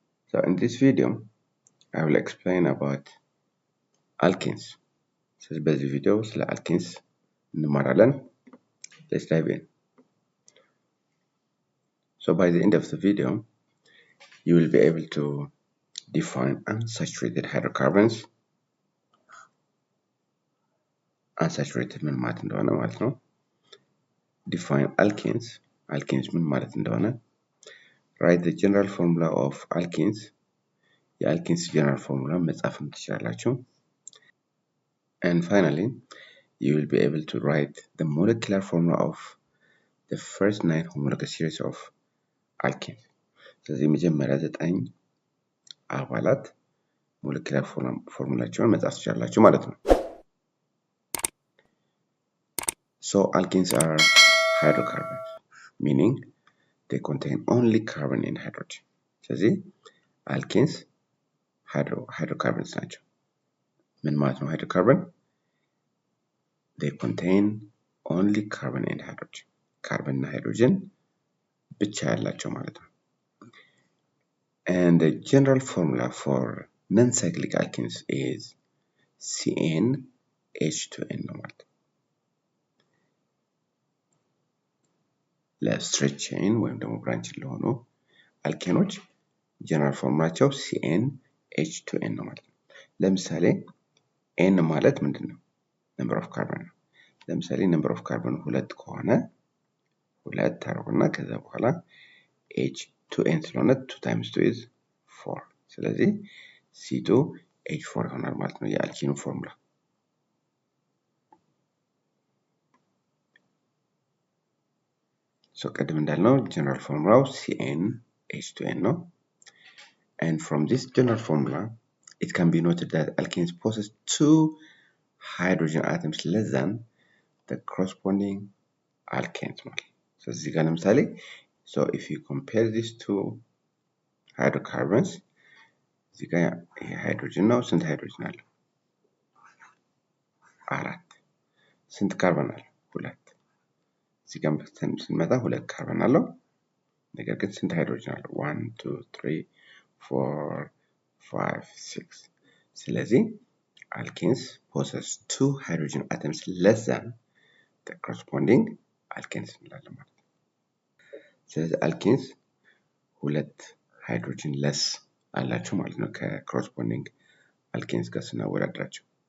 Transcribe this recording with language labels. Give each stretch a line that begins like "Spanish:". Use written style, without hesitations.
English: So in this video, I will explain about alkenes.
Amharic: So በዚህ ቪዲዮ ስለ alkenes እንማራለን.
English: Let's dive in. So by the end of the video, you will be able to define unsaturated hydrocarbons.
Amharic: Unsaturated ምን ማለት እንደሆነ ማለት ነው.
English: Define alkenes.
Amharic: Alkenes ምን ማለት እንደሆነ.
English: Write the general formula of alkenes.
Amharic: የalkenes general formula መጻፍም ትችላላችሁ.
English: And finally, you will be able to write the molecular formula of the first 9 homologous series of alkenes.
Amharic: ስለዚህ መጀመሪያ 9 አባላት molecular formulaቸውን መጻፍ ትችላላችሁ ማለት ነው.
English: So alkenes are hydrocarbons, meaning they contain only carbon and hydrogen.
Amharic: ስለዚህ alkenes hydrocarbons ናቸው. ምን ማለት ነው hydrocarbon?
English: They contain only carbon and hydrogen.
Amharic: Carbon and hydrogen ብቻ ያላቸው ማለት ነው.
English: And the general formula for non-cyclic alkenes is CnH2n
Amharic: ነው ማለት ነው. ለስትሬች ቼን ወይም ደግሞ ብራንች ለሆኑ አልኬኖች ጀነራል ፎርሙላቸው CnH2n ነው ማለት ነው. ለምሳሌ n ማለት ምንድነው?
English: number of carbon
Amharic: ነው. ለምሳሌ
English: number of carbon 2
Amharic: ከሆነ 2 ታረጉና ከዛ በኋላ
English: H2n
Amharic: ስለሆነ
English: 2 times 2 is 4.
Amharic: ስለዚህ C2H4 ይሆናል ማለት ነው የአልኪኑ ፎርሙላ. So ቀደም እንዳልነው general formula CnH2n ነው.
English: And from this general formula, it can be noted that alkenes possess 2 hydrogen atoms less than the corresponding alkanes
Amharic: ማለት ነው. So እዚህ ጋር ለምሳሌ
English: so if you compare these two hydrocarbons,
Amharic: እዚህ ጋር ይሄ ሃይድሮጅን ነው. ስንት ሃይድሮጅን አለው? 4. ስንት ካርበን አለው? 2. እዚህ ጋር ስንመጣ 2 ካርበን አለው. ነገር ግን ስንት ሃይድሮጅን አለው? 1 2 3 4 5 6. ስለዚህ
English: alkenes possess 2 hydrogen atoms less than the corresponding alkanes
Amharic: እንላለን ማለት ነው. ስለዚህ alkenes 2 hydrogen less አላቸው ማለት ነው ከcorresponding alkanes ጋር ስናወዳድራቸው.